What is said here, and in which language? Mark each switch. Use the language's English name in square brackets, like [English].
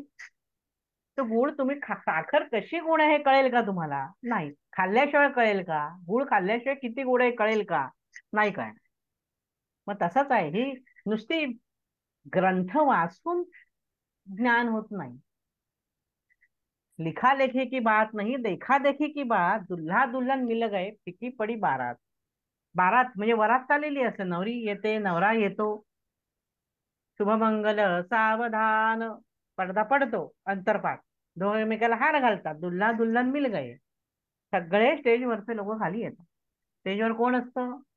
[Marathi] तो गुळ तुम्ही साखर कशी गोड आहे हे कळेल का तुम्हाला? नाही. खाल्ल्याशिवाय कळेल का? गुळ खाल्ल्याशिवाय किती गोड आहे कळेल का? नाही काय. मग तसंच आहे, ही नुसती ग्रंथ वाचून ज्ञान होत नाही. [Hindi] लिखालेखी की बात नहीं देखा देखी की बात. दुल्हा दुल्हन मिल गए फिकी पडी बारात. [Marathi] बारात म्हणजे वरात चाललेली असते, नवरी येते नवरा येतो, शुभमंगल सावधान, पडदा पडतो, अंतरपाठ, दोघे एकमेकाला हार घालतात, [Hindi] दुल्हा दुल्हन मिल गए. [Marathi] सगळे स्टेजवरचे लोक खाली येतात. स्टेजवर कोण असतं?